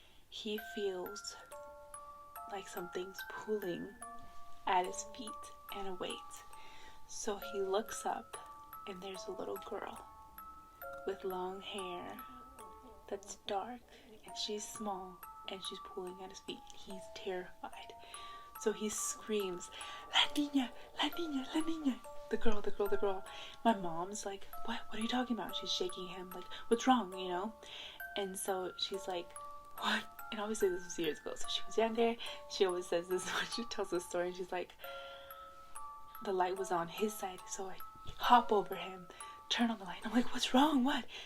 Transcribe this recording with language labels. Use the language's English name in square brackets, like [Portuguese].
[English] He feels like something's pulling at his feet and a weight. So he looks up, and there's a little girl with long hair that's dark, and she's small, and she's pulling at his feet. He's terrified. So he screams, [Spanish] "La niña, la niña, la niña." [English] The girl, the girl, the girl. My mom's like, what are you talking about? She's shaking him, like, what's wrong, you know? And so she's like, what? And obviously this was years ago, so she was younger. She always says this when she tells the story, and she's like, the light was on his side, so I hop over him, turn on the light. I'm like, what's wrong? What?